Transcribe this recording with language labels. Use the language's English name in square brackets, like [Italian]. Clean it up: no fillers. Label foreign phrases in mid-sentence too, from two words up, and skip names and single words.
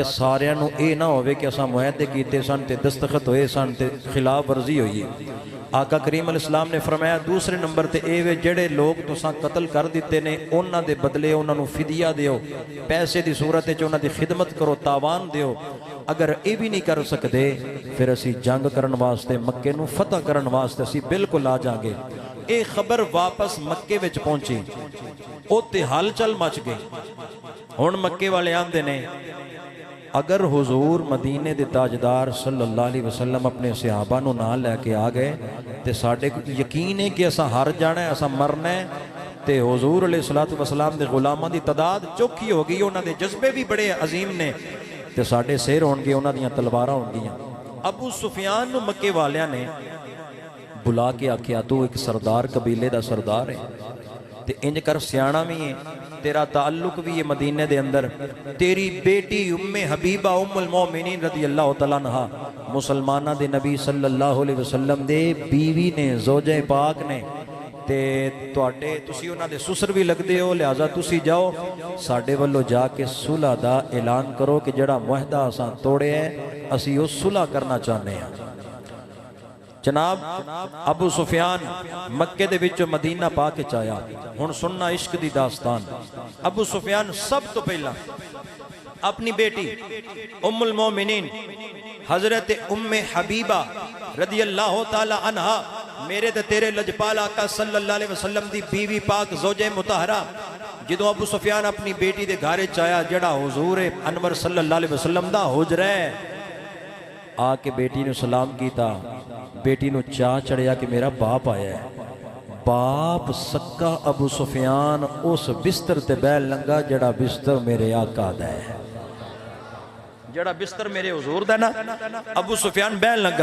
[Punjabi] ساریاں نو اے نہ ہوئے کہ اساں معاہدے کیتے سن تے دستخط ہوئے سن تے خلاف ورزی ہوئی آقا کریم [Arabic] علیہ السلام [Punjabi] نے فرمایا دوسرے نمبر تے اے وے جڑے لوگ تساں قتل کر دیتے نے انہاں دے بدلے انہاں نو فدیہ دیو، پیسے دی صورت وچ انہاں دی خدمت کرو، تاوان دیو۔ اگر اے بھی نہیں کر سکتے پھر اسی جنگ کرن واسطے مکے نو فتح کرن واسطے اسی بالکل آ جاں گے۔ اے خبر واپس مکے وچ پہنچی، اوتے ہل چل مچ گئی۔ ہن مکے والے آندے نے اگر حضور مدینے دے تاجدار [Arabic] صلی اللہ علیہ وسلم [Punjabi] اپنے صحابہ نو نال لے کے آ گئے تے ساڈے یقین ہے کہ اساں ہار جانا ہے، اساں مرنا ہے۔ تے حضور [Arabic] علیہ السلام [Punjabi] دے غلاماں دی تعداد چوکھی ہو گئی، انہاں دے جذبے بھی بڑے عظیم نے تے ساڈے سیر ہون گے، انہاں دیاں تلواراں ہون گیاں۔ ابو سفیان نو مکے والیاں نے بلا کے آکھیا تو ایک سردار قبیلے دا سردار ہے تے انج کر سیاਣਾ بھی ہے، تیرا تعلق بھی ہے مدینے دے اندر، تیری بیٹی ام حبیبہ ام المومنین [Arabic] رضی اللہ تعالیٰ عنہ [Punjabi] مسلمانہ دے نبی [Arabic] صلی اللہ علیہ وسلم [Punjabi] دے بیوی نے، زوجہ پاک نے، تے تسی انہاں دے سسر بھی لگ دے ہو، لہذا تسی جاؤ ساڈے والو جا کے صلح دا اعلان کرو کہ جڑا معاہدہ اساں توڑے ہے اسی او صلح کرنا چاہنے ہیں۔ جناب ابو سفیان مکے دے وچوں مدینہ پاک وچ آیا۔ ہن سننا عشق دی داستان۔ ابو سفیان سب تو پہلا اپنی بیٹی ام المومنین حضرت ام حبیبہ [Arabic] رضی اللہ تعالی عنہا، [Punjabi] میرے تے تیرے لجپال آقا [Arabic] صلی اللہ علیہ وسلم [Punjabi] دی بیوی پاک زوجہ مطہرہ، جدوں ابو سفیان اپنی بیٹی دے گھر چایا جڑا حضور انور [Arabic] صلی اللہ علیہ وسلم [Punjabi] دا حجرہ ہے، آ کے بیٹی نے سلام کیتا، بیٹی نو چاہ چڑھیا کہ میرا باپ آیا ہے۔ باپ سکا ابو سفیان اس بستر تے بیل لنگا جڑا بستر میرے آقا دا ہے، جڑا بستر میرے حضور دا نا، ابو سفیان بیل لنگا۔